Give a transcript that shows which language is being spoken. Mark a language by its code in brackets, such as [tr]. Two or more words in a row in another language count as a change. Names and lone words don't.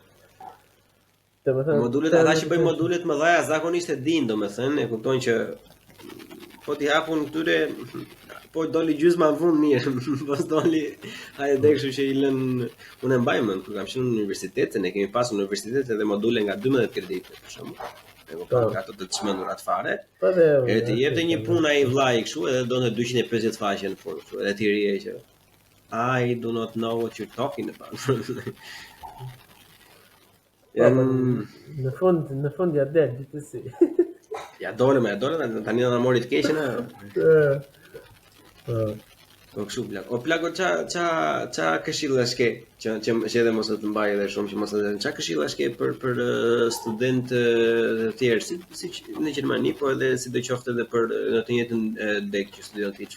[sq] Modulet ata që bëjnë modulet më dhaja zakonisht e din, domethënë, e kuptojnë që po t'i hapun këtyre po doli gjysma në fund mirë, po doli ai dhe kështu që I lën unë mbaj mend kur kam qenë në universitet, se ne kemi pasur në universitet edhe module nga 12 kreditë për shembull. E kupton ato të çmendurat fare. E të jepte një punë ai vllai kështu edhe donte 250 faqe në fund kështu, edhe ti rije që [en] I do not know what you're talking about. [sq] Në fund ja del gjithsesi. Ja dole tani na mori të keqen. Po kështu plak. O plako ça këshillash ke që edhe mos të mbaj edhe shumë që mos të ça këshillash ke për studentë të tjerë siç në Gjermani, po edhe sidoqoftë edhe për në të njëjtën deg që studion ti.